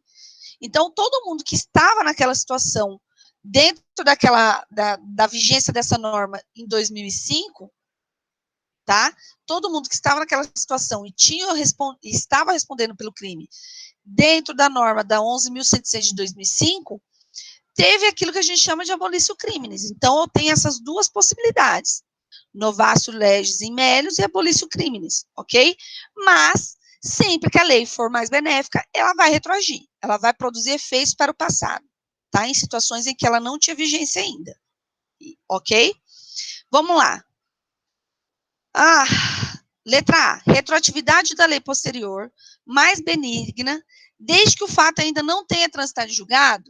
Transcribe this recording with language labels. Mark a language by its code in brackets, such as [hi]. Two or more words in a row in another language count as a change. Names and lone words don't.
[pt] Então, todo mundo que estava naquela situação, dentro da vigência dessa norma em 2005, tá? Todo mundo que estava naquela situação e estava respondendo pelo crime dentro da norma da 11.106 de 2005, teve aquilo que a gente chama de abolição crimes. Então, eu tenho essas duas possibilidades, [la] novatio legis in melius [pt] e abolição crimes, ok? Mas, sempre que a lei for mais benéfica, ela vai retroagir, ela vai produzir efeitos para o passado, tá? Em situações em que ela não tinha vigência ainda, ok? Vamos lá. Letra A, retroatividade da lei posterior, mais benigna, desde que o fato ainda não tenha transitado em julgado.